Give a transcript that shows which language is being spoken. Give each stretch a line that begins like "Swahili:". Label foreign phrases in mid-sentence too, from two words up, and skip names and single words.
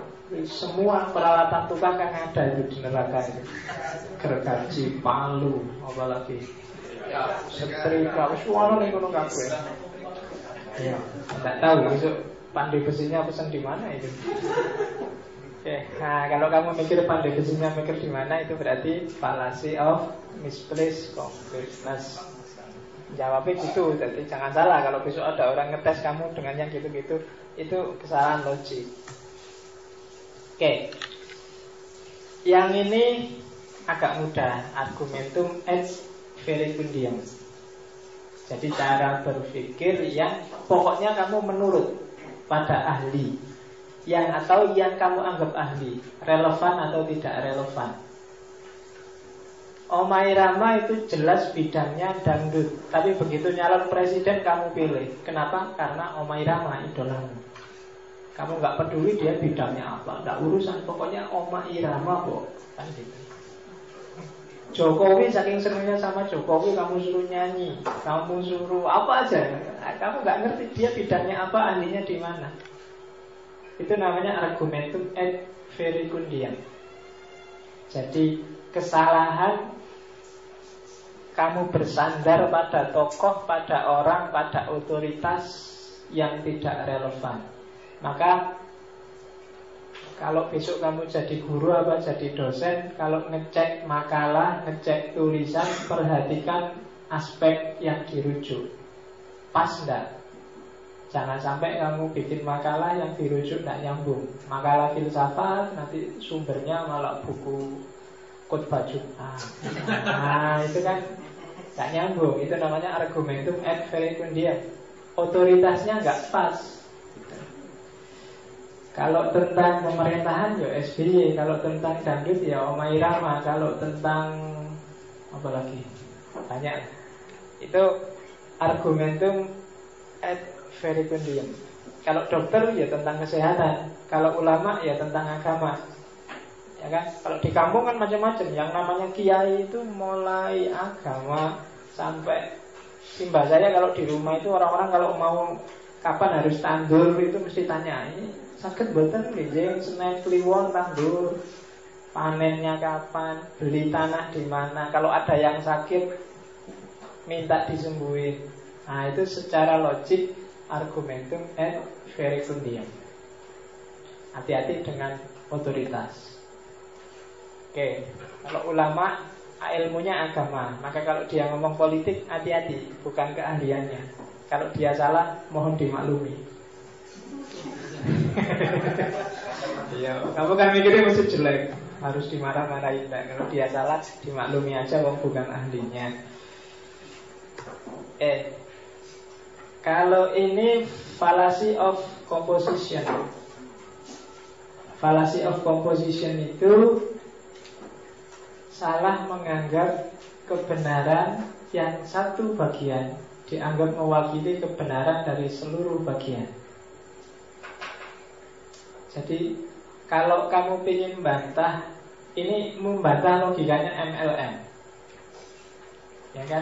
Indonesian: Semua peralatan tukang kan ada itu di neraka itu. Gergaji, palu, apalagi. setrika, suara nih
Javanese: kono kabeh.
Indonesian: Ya, tidak tahu besok pandai besinya pesan di mana itu. Oke, nah kalau kamu mikir pandai besinya mikir di mana itu berarti
English: fallacy of misplaced completeness.
Indonesian: Jawabnya gitu, jadi jangan salah kalau besok ada orang ngetes kamu dengan yang gitu-gitu, itu kesalahan logik. Oke, yang ini agak mudah,
Latin: argumentum et verecundiam.
Indonesian: Jadi cara berpikir yang pokoknya kamu menurut pada ahli, yang atau yang kamu anggap ahli, relevan atau tidak relevan. Omai Rama itu jelas bidangnya dangdut, tapi begitu nyalon presiden kamu pilih. Kenapa? Karena Omai Rama idolamu. Kamu nggak peduli dia bidangnya apa, nggak urusan, pokoknya Omai Rama kok, kan gitu. Jokowi saking senangnya sama Jokowi, kamu suruh nyanyi, kamu suruh apa aja, kamu nggak ngerti dia bidangnya apa, ahlinya di mana. Itu namanya
Latin: argumentum et verecundiam.
Indonesian: Jadi kesalahan kamu bersandar pada tokoh, pada orang, pada otoritas yang tidak relevan. Maka kalau besok kamu jadi guru apa jadi dosen, kalau ngecek makalah, ngecek tulisan, perhatikan aspek yang dirujuk. Pas enggak? Jangan sampai kamu bikin makalah yang dirujuk enggak nyambung. Makalah filsafat nanti sumbernya malah buku khotbah Jumat. Nah, itu kan enggak nyambung. Itu namanya
Latin: argumentum et verecundiam.
Indonesian: Otoritasnya enggak pas. Kalau tentang pemerintahan ya SBY, kalau tentang dangdut ya Omai Rama, kalau tentang apa lagi? Banyak. Itu
Latin: argumentum et verecundiam.
Indonesian: Kalau dokter ya tentang kesehatan, kalau ulama ya tentang agama. Ya kan? Kalau di kampung kan macam-macam. Yang namanya kiai itu mulai agama sampai simbah saya kalau di rumah itu orang-orang kalau mau kapan harus tandur itu mesti tanya ini sakit
Javanese: boten nggih,
Indonesian: Senin Kliwon tandur, panennya kapan, beli tanah di mana. Kalau ada yang sakit minta disembuhin. Nah, itu secara logik
Latin: argumentum et verecundiam.
Indonesian: Hati-hati dengan otoritas. Oke, kalau ulama ilmunya agama, maka kalau dia ngomong politik hati-hati, bukan keahliannya. Kalau dia salah, mohon dimaklumi. Iya, kamu kan mikirnya mesti jelek, harus dimarah-marahin. Kalau dia salah, dimaklumi aja, wong bukan ahlinya. Kalau ini
English: fallacy of composition. Fallacy of composition
Indonesian: itu salah menganggap kebenaran yang satu bagian dianggap mewakili kebenaran dari seluruh bagian. Jadi kalau kamu ingin membantah, ini membantah logikanya MLM, ya kan?